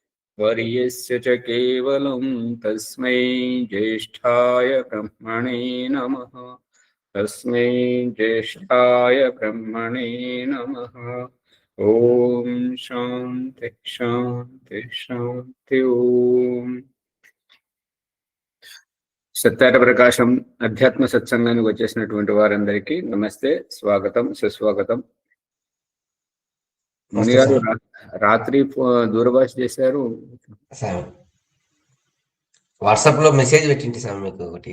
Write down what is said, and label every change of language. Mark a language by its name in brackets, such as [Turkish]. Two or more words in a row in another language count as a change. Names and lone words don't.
[Sanskrit] वर्यस्य च केवलं तस्मै ज्येष्ठाय ब्रह्मणे नमः। तस्मै ज्येष्ठाय ब्रह्मणे नमः। ओम शांति शांति शांति। [Telugu] ओम సత్యార ప్రకాశం అధ్యాత్మ సత్సంగానికి వచ్చేసినటువంటి వారందరికీ నమస్తే, స్వాగతం, సుస్వాగతం. ముని గారు రాత్రి దూరభాష చేశారు సార్. వాట్సాప్ లో మెసేజ్ పెట్టింది సార్ మీకు ఒకటి.